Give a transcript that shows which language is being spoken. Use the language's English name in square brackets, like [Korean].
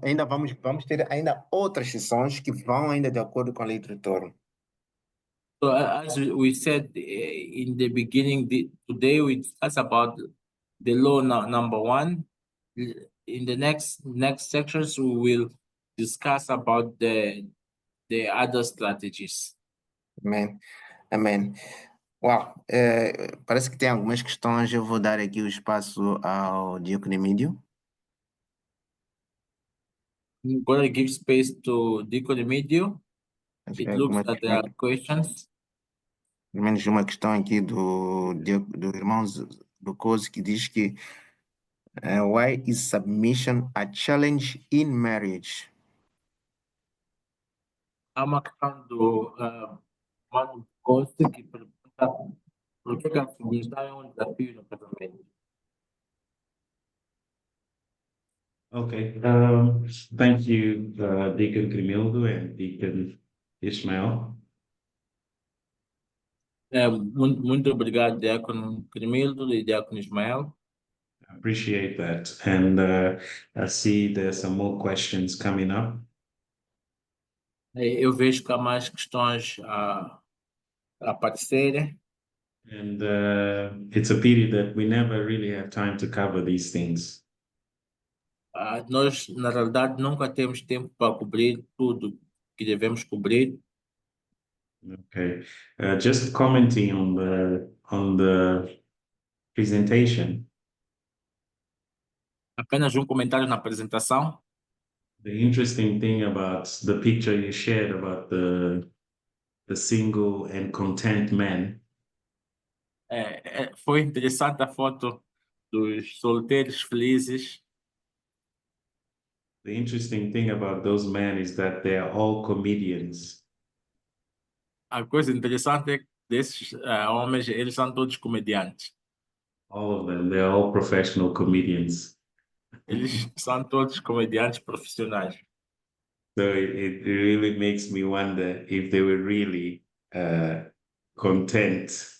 [Portuguese] Ainda vamos ter ainda outras sessões que vão ainda de acordo com a lei de retorno. [English] So as we said in the beginning, today we discuss about the law number 1. In the next sections, we will discuss about the other strategies. [Portuguese] Amém. Amém. Uau, parece que tem algumas questões. Eu vou dar aqui o espaço ao Diocnemídio. [English] I'm going to give space to Deacon Emilio. It looks [Portuguese] Algumas [English] like there are questions. [Portuguese] Pelo menos uma questão aqui do irmão Lucoso que diz que [English] why is submission a challenge in marriage? [Portuguese] Há uma questão do Mano Costa que pergunta por que a submissão é um desafio no casamento. [English] Okay, thank you, Deacon Grimildo and Deacon Ismael. [Portuguese] Muito obrigado, Diácono Cremildo e Diácono Ismael. [English] I appreciate that. And I see there's some more questions coming up. [Portuguese] Eu vejo que há mais questões a aparecerem. [English] And it's a pity that we never really have time to cover these things. [Portuguese] Nós, na realidade, nunca temos tempo para cobrir tudo que devemos cobrir. Okay. [English] Just commenting on the presentation. [Portuguese] Apenas um comentário na apresentação. [English] The interesting thing about the picture you shared about the single and content man. [Portuguese] Foi interessante a foto dos solteiros felizes. [English] The interesting thing about those men is that they are all comedians. [Portuguese] A coisa interessante é que desses homens, eles são todos comediantes. [English] All of them. They're all professional comedians. [Portuguese] Eles são todos comediantes profissionais. [English] So it really makes me wonder if they were really content.